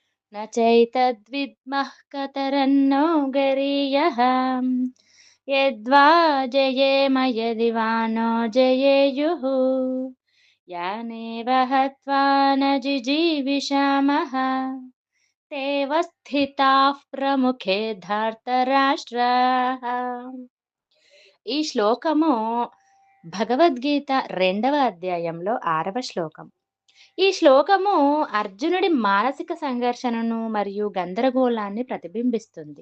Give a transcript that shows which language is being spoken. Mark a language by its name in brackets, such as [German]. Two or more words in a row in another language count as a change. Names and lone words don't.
[Sanskrit] न चैतद्विद्मः कतरन्नो गरीयः यद्वा जयेम यदि वा नो जयेयुः यानेव हत्वा न जिजीविषामः तेव స్థితాః ప్రముఖే ధార్తరాష్ట్రాः. [Telugu] ఈ శ్లోకము భగవద్గీత 2వ అధ్యాయంలో 6వ శ్లోకం. ఈ శ్లోకము అర్జునుడి మానసిక సంఘర్షణను మరియు గందరగోళాన్ని ప్రతిబింబిస్తుంది.